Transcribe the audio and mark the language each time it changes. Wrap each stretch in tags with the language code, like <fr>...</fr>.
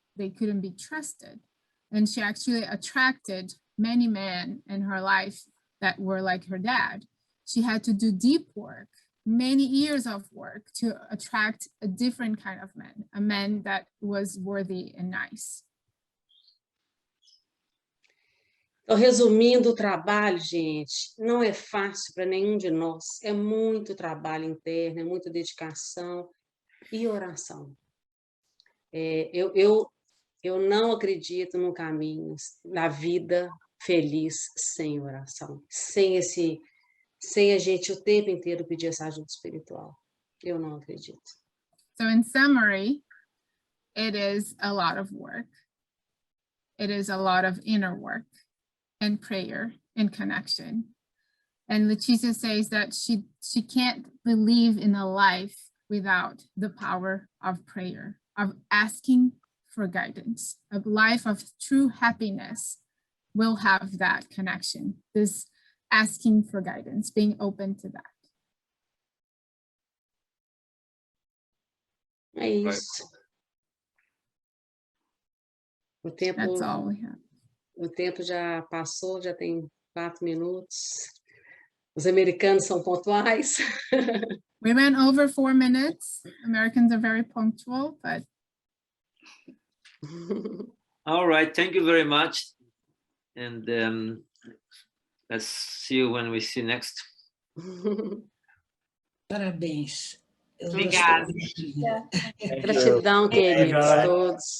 <en>They couldn't be trusted. And she actually attracted many men in her life that were like her dad. She had to do deep work, many years of work to attract a different kind of man, a man that was worthy and nice.</en> <pt>Então, resumindo o trabalho, gente, não é fácil para nenhum de nós. É muito trabalho interno, é muita dedicação e oração. Eu não acredito num caminho, na vida feliz sem oração, sem a gente o tempo inteiro pedir essa ajuda espiritual. Eu não acredito.</pt> <en>So in summary, it is a lot of work. It is a lot of inner work and prayer and connection. And Leticia says that she can't believe in a life without the power of prayer, of asking for guidance. A life of true happiness will have that connection, this asking for guidance, being open to that.</en> <pt>É isso.</pt> <en>That's all we have.</en> <pt>O tempo já passou, já tem 4 minutos. Os americanos são pontuais.</pt> <en>We went over 4 minutes. Americans are very punctual, but. All right, thank you very much. And let's see you when we see next.</en> <pt>Parabéns. Obrigada. Gratidão, queridos, todos.</pt>